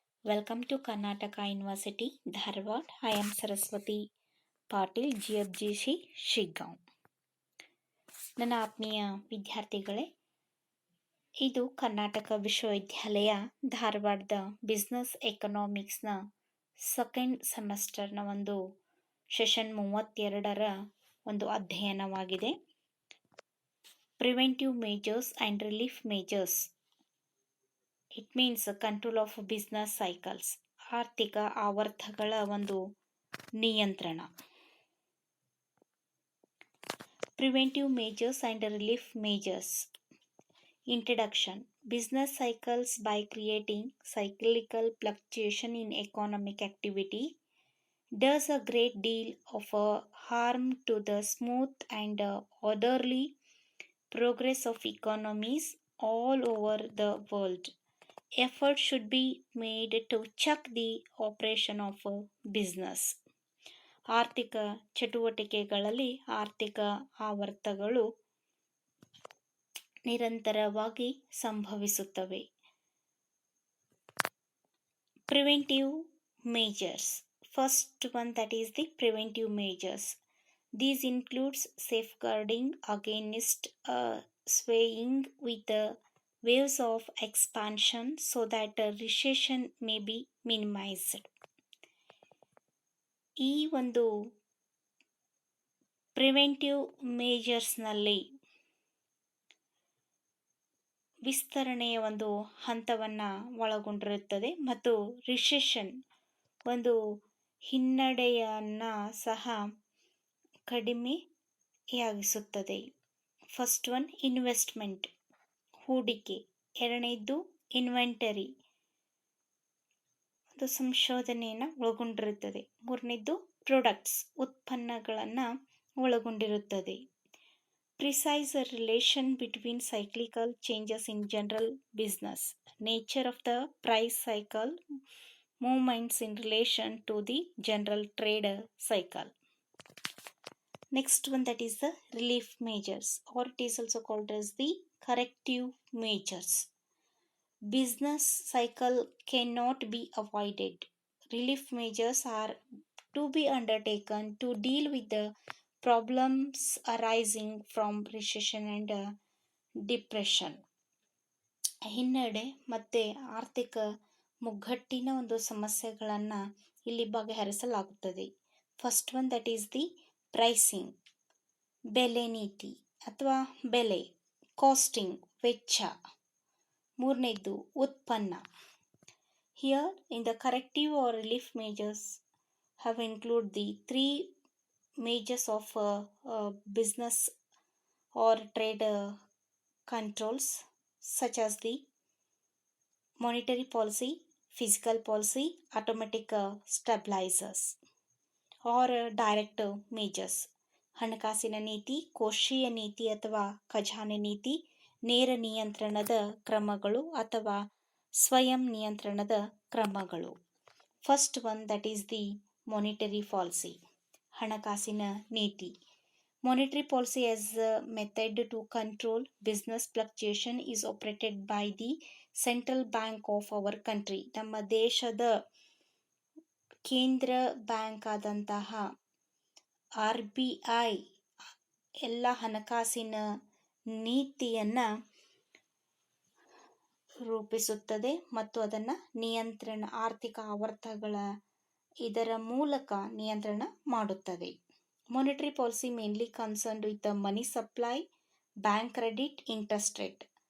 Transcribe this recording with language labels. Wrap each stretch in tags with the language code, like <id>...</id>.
<en>Welcome to Karnataka University, Dharwad. I am Saraswati Patil, GFGC, Shiggaon.</en> <kn>ನನ್ನ ಆತ್ಮೀಯ ವಿದ್ಯಾರ್ಥಿಗಳೇ, ಇದು ಕರ್ನಾಟಕ ವಿಶ್ವವಿದ್ಯಾಲಯ ಧಾರವಾಡದ ಬಿಸ್ನೆಸ್ ಎಕನಾಮಿಕ್ಸ್ನ ಸೆಕೆಂಡ್ ಸೆಮೆಸ್ಟರ್ನ ಒಂದು ಸೆಷನ್ 32ರ ಒಂದು ಅಧ್ಯಯನವಾಗಿದೆ.</kn> <en>Preventive measures and relief measures. It means control of business cycles,</en> <kn>ಆರ್ಥಿಕ ಆವರ್ತಗಳ ಒಂದು ನಿಯಂತ್ರಣ.</kn> <en>Preventive measures and relief measures. Introduction. Business cycles by creating cyclical fluctuation in economic activity does a great deal of harm to the smooth and orderly progress of economies all over the world. Effort should be made to check the operation of a business.</en> <kn>ಆರ್ಥಿಕ ಚಟುವಟಿಕೆಗಳಲ್ಲಿ ಆರ್ಥಿಕ ಆವರ್ತಗಳು ನಿರಂತರವಾಗಿ ಸಂಭವಿಸುತ್ತವೆ.</kn> <en>Preventive measures. First one, that is the preventive measures. These includes safeguarding against swaying with the waves of expansion so that recession may be minimized.</en> <kn>ಈ ಒಂದು preventive ಮೇಜರ್ಸ್ನಲ್ಲಿ ವಿಸ್ತರಣೆಯ ಒಂದು ಹಂತವನ್ನು ಒಳಗೊಂಡಿರುತ್ತದೆ ಮತ್ತು ರಿಸೆಷನ್ ಒಂದು ಹಿನ್ನಡೆಯನ್ನು ಸಹ ಕಡಿಮೆಯಾಗಿಸುತ್ತದೆ.</kn> <en>first one,</en> <kn>ಇನ್ವೆಸ್ಟ್ಮೆಂಟ್, ಹೂಡಿಕೆ. ಎರಡನೇದು ಇನ್ವೆಂಟರಿ, ಒಂದು ಸಂಶೋಧನೆಯನ್ನು ಒಳಗೊಂಡಿರುತ್ತದೆ. ಮೂರನೇದು ಪ್ರಾಡಕ್ಟ್ಸ್, ಉತ್ಪನ್ನಗಳನ್ನು ಒಳಗೊಂಡಿರುತ್ತದೆ.</kn> <en>Precise relation between cyclical changes in general business, nature of the price cycle, movements in relation to the general trade cycle. Next one, that is the relief measures, or it is also called as the corrective measures. Business cycle cannot be avoided. Relief measures are to be undertaken to deal with the problems arising from recession and depression.</en> <kn>ಹಿನ್ನಡೆ ಮತ್ತು ಆರ್ಥಿಕ ಮುಗ್ಗಟ್ಟಿನ ಒಂದು ಸಮಸ್ಯೆಗಳನ್ನು ಇಲ್ಲಿ ಬಗೆಹರಿಸಲಾಗುತ್ತದೆ.</kn> <en>first one, that is the pricing,</en> <kn>ಬೆಲೆ ನೀತಿ ಅಥವಾ ಬೆಲೆ,</kn> <en>Costing, ವೆಚ್ಚ.</en> <kn>ಮೂರನೇದು ಉತ್ಪನ್ನ.</kn> <en>Here in the corrective or relief measures have include the 3 measures of business or trade controls such as the monetary policy, fiscal policy, automatic stabilizers or direct measures.</en> <kn>ಹಣಕಾಸಿನ ನೀತಿ, ಕೋಶೀಯ ನೀತಿ ಅಥವಾ ಖಜಾನೆ ನೀತಿ, ನೇರ ನಿಯಂತ್ರಣದ ಕ್ರಮಗಳು ಅಥವಾ ಸ್ವಯಂ ನಿಯಂತ್ರಣದ ಕ್ರಮಗಳು.</kn> <en>first one, that is the monetary policy,</en> <kn>ಹಣಕಾಸಿನ ನೀತಿ.</kn> <en>Monetary policy as a method to control business fluctuation is operated by the Central Bank of our country.</en> <kn>ನಮ್ಮ ದೇಶದ ಕೇಂದ್ರ ಬ್ಯಾಂಕ್ ಆದಂತಹ RBI ಎಲ್ಲ ಹಣಕಾಸಿನ ನೀತಿಯನ್ನು ರೂಪಿಸುತ್ತದೆ ಮತ್ತು ಅದನ್ನು ನಿಯಂತ್ರಣ, ಆರ್ಥಿಕ ಆವರ್ತಗಳ ಇದರ ಮೂಲಕ ನಿಯಂತ್ರಣ ಮಾಡುತ್ತದೆ.</kn> <en>Monetary policy mainly concerned with the money supply, bank credit, interest rate.</en>